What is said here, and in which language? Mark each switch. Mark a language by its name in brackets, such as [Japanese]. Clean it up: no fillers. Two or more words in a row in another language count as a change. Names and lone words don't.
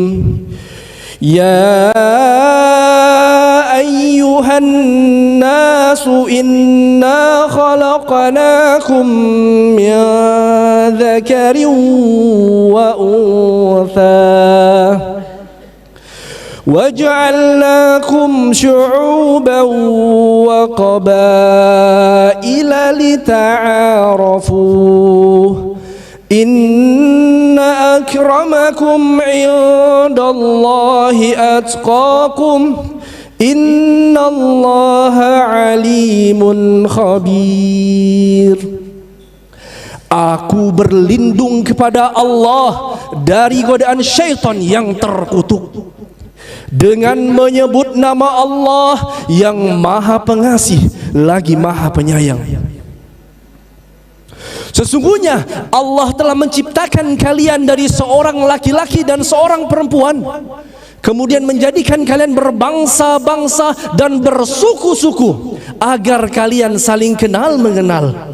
[Arabic] يا أيها الناس إنا خلقناكم من ذكر و أنثى وجعلناكم شعوبا وقبائل لتعارفوا إن أكرمكم عند الله أتقاكم إن الله عليم خبير. [Indonesian] Aku berlindung kepada Allah dari godaan syaitan yang terkutuk dengan menyebut nama Allah yang Maha Pengasih lagi Maha Penyayang. Sesungguhnya Allah telah menciptakan kalian dari seorang laki-laki dan seorang perempuan, kemudian menjadikan kalian berbangsa-bangsa dan bersuku-suku agar kalian saling kenal mengenal.